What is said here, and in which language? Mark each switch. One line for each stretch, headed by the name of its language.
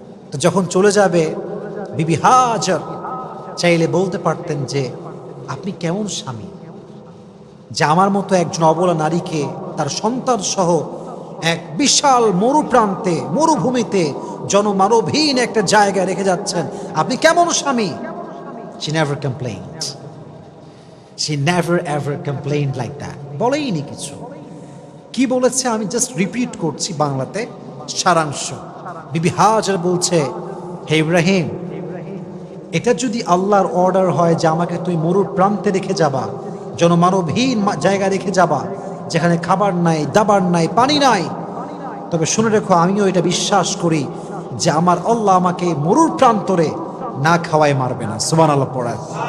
Bangla: তো যখন চলে যাবে, বিবি হাজার চাইলে বলতে পারতেন যে আপনি কেমন স্বামী যে আমার মতো একজন অবলা নারীকে তার সন্তান সহ এক বিশাল মরুপ্রান্তে, মরুভূমিতে, জনমানবহীন একটা জায়গায় রেখে যাচ্ছেন, আপনি কেমন স্বামী?
English: She never complained. She never ever complained like that.
Bangla: বলেইনি কিছু। কি বলেছে আমি জাস্ট রিপিট করছি বাংলাতে সারাংশ। বিবি হাজার বলছে, হে ইব্রাহিম, এটা যদি আল্লাহর অর্ডার হয় যে আমাকে তুই মরুর প্রান্তে রেখে যাবা, জনমানবহীন জায়গা রেখে যাবা, যেখানে খাবার নাই, দাবার নাই, পানি নাই, তবে শুনে রেখো আমিও এটা বিশ্বাস করি যে আমার আল্লাহ আমাকে মরুর প্রান্তরে না খাওয়াই মারবে না। সুবহানাল্লাহ পড়ায়।